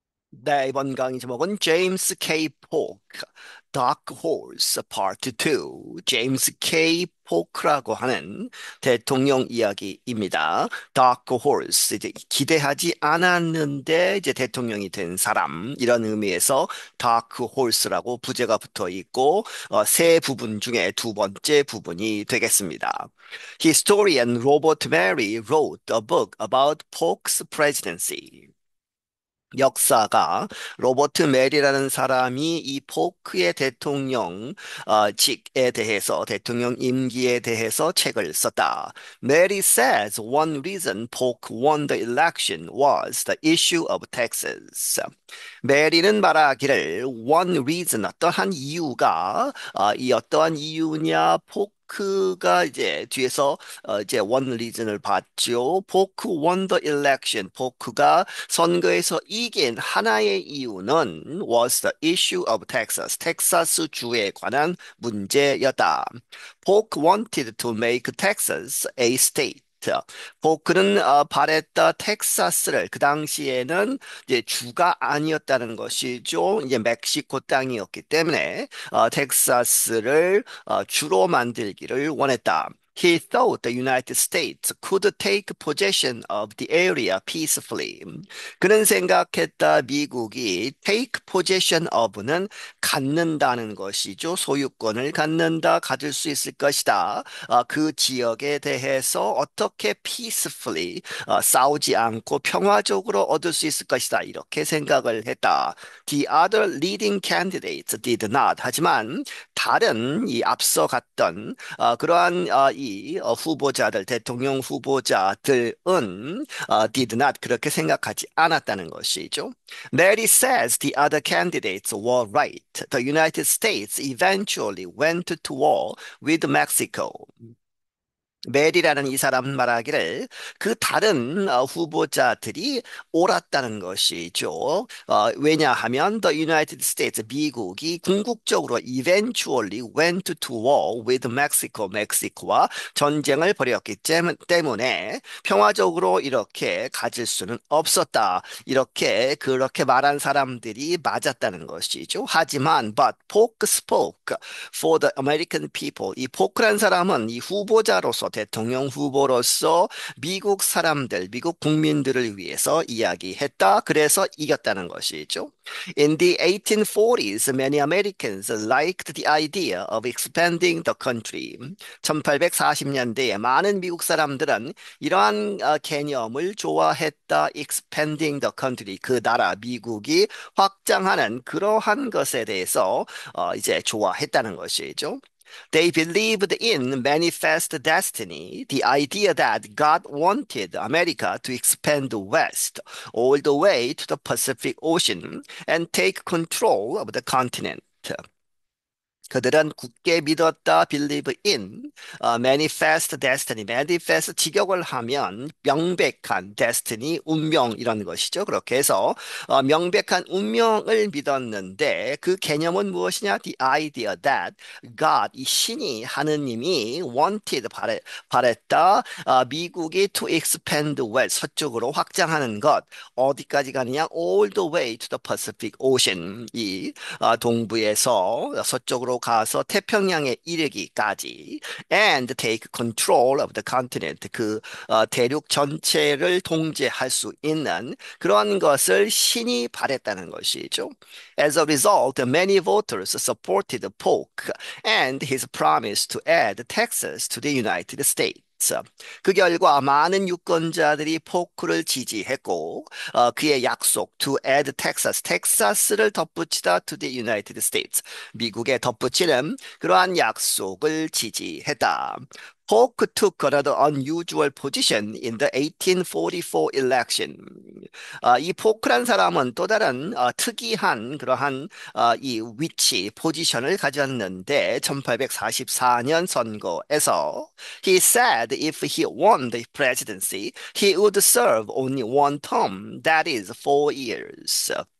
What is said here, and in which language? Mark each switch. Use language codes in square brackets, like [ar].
[ko] 네, 이번 강의 제목은 제임스 K. [en] 포크, Dark Horse Part 2. [ko] 제임스 K. 포크라고 하는 대통령 이야기입니다. Dark Horse, 이제 기대하지 않았는데 이제 대통령이 된 사람 이런 의미에서 Dark Horse라고 부제가 붙어 있고 세 부분 중에 두 번째 부분이 되겠습니다. [en] Historian Robert Mary wrote a book about Polk's presidency. [ko] 역사가 로버트 메리라는 사람이 이 포크의 대통령 직에 대해서 대통령 임기에 대해서 책을 썼다. [en] Mary says one reason Polk won the election was the issue of taxes. [ko] 메리는 말하기를 one reason 어떠한 이유가 이 어떠한 이유냐 포크가 이제 뒤에서 이제 one reason을 봤죠. [en] 포크 won the election. [ko] 포크가 선거에서 이긴 하나의 이유는 was the issue of Texas. 텍사스 주에 관한 문제였다. [en] Polk wanted to make Texas a state. [ko] 포크는 바랬다 텍사스를 그 당시에는 이제 주가 아니었다는 것이죠. 이제 멕시코 땅이었기 때문에 텍사스를 주로 만들기를 원했다. [en] He thought the United States could take possession of the area peacefully. [ko] 그는 생각했다. 미국이 take possession of 는 갖는다는 것이죠. 소유권을 갖는다, 가질 수 있을 것이다. 그 지역에 대해서 어떻게 peacefully 싸우지 않고 평화적으로 얻을 수 있을 것이다. 이렇게 생각을 했다. [en] The other leading candidates did not. [ko] 하지만 다른 이 앞서 갔던 그러한 이 후보자들, 대통령 후보자들은 did not 그렇게 생각하지 않았다는 것이죠. [en] Mary says the other candidates were right. The United States eventually went to war with Mexico. [ko] 메리라는 이 사람 말하기를 그 다른 후보자들이 옳았다는 것이죠. 왜냐하면 the United States 미국이 궁극적으로 eventually went to war with Mexico 멕시코와 전쟁을 벌였기 때문에 평화적으로 이렇게 가질 수는 없었다. 이렇게 그렇게 말한 사람들이 맞았다는 것이죠. [en] 하지만 but Polk spoke for the American people. [ko] 이 포크란 사람은 이 후보자로서 대통령 후보로서 미국 사람들, 미국 국민들을 위해서 이야기했다. 그래서 이겼다는 것이죠. [en] In the 1840s, many Americans liked the idea of expanding the country. [ko] 1840년대에 많은 미국 사람들은 이러한 개념을 좋아했다. Expanding the country, 그 나라 미국이 확장하는 그러한 것에 대해서 이제 좋아했다는 것이죠. [en] They believed in manifest destiny, the idea that God wanted America to expand west all the way to the Pacific Ocean and take control of the continent. [ko] 그들은 굳게 믿었다, believe in, manifest destiny, manifest 직역을 하면 명백한 destiny, 운명 이런 것이죠. 그렇게 해서 명백한 운명을 믿었는데 그 개념은 무엇이냐? The idea that God, 이 신이 하느님이 wanted, 바랬다, 미국이 to expand west, 서쪽으로 확장하는 것, 어디까지 가느냐? All the way to the Pacific Ocean, 이 동부에서 서쪽으로 가서 태평양에 이르기까지 and take control of the continent 그 대륙 전체를 통제할 수 있는 그러한 것을 신이 바랬다는 것이죠. [en] As a result, many voters supported Polk and his promise to add Texas to the United States. [ko] 그 결과 많은 유권자들이 포크를 지지했고 그의 약속 to add Texas, 텍사스를 덧붙이다 to the United States, 미국에 덧붙이는 그러한 약속을 지지했다. [en] Polk took another unusual position in the 1844 election. [ko] 이 포크란 사람은 또 다른 특이한 그러한 이 위치, 포지션을 가졌는데 1844년 선거에서 [en] he said if he won the presidency, he would serve only one term, that is 4 years.